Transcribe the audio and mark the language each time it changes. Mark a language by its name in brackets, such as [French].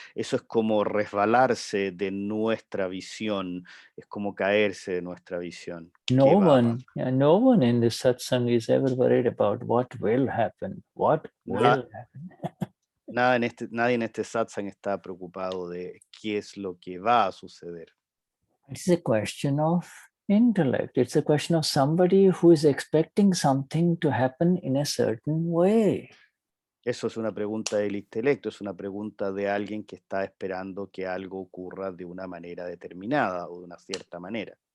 [Spanish] Eso es como resbalarse de nuestra visión, es como caerse de nuestra visión. [English] No one in this satsang is ever worried about what will happen. What will happen? [Spanish] Nadie en este satsang está preocupado de qué es lo que va a suceder. [English] It's a question of intellect. It's a question of somebody who is expecting something to happen in a certain way. [Spanish] Eso es una pregunta del intelecto, es una pregunta de alguien que está esperando que algo ocurra de una manera determinada o de una cierta manera.